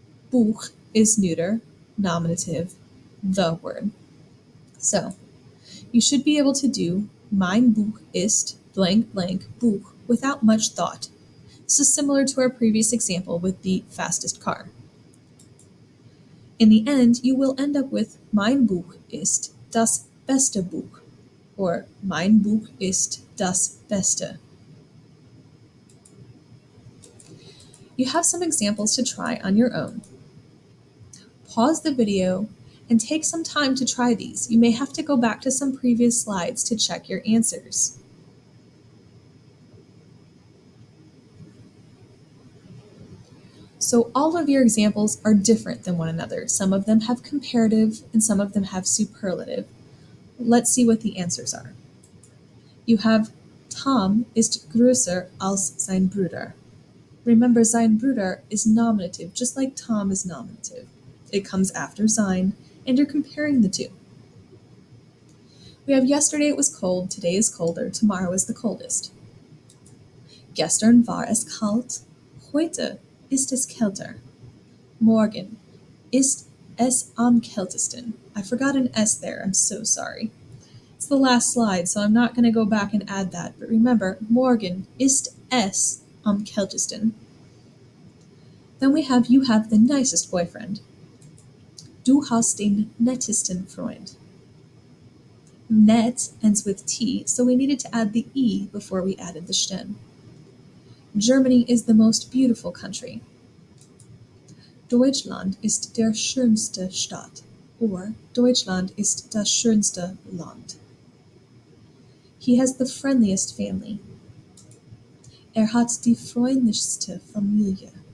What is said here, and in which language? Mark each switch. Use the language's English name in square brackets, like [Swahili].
[English] Buch is neuter, nominative, the word. So you should be able to do [German] mein Buch ist blank blank Buch [English] without much thought. This is similar to our previous example with the fastest car. In the end, you will end up with [German] mein Buch ist das beste Buch, or mein Buch ist das Beste. [English] You have some examples to try on your own. Pause the video and take some time to try these. You may have to go back to some previous slides to check your answers. So all of your examples are different than one another. Some of them have comparative and some of them have superlative. Let's see what the answers are. You have [German] Tom ist größer als sein Bruder. [English] Remember, [German] sein Bruder [English] is nominative, just like Tom is nominative. It comes after sein, and you're comparing the two. We have yesterday it was cold, today is colder, tomorrow is the coldest. [German] Gestern war es kalt, heute ist es kälter. Morgen ist es am kältesten. [English] I forgot an S there, I'm so sorry. It's the last slide, so I'm not going to go back and add that, but remember, [German] morgen ist es am kältesten. [English] Then we have you have the nicest boyfriend. [German] Du hast den nettesten Freund. [English] Net ends with T, so we needed to add the E before we added the sten. Germany is the most beautiful country. [German] Deutschland ist der schönste Stadt, or Deutschland ist das schönste Land. [English] He has the friendliest family. [German] Hat die freundlichste Familie.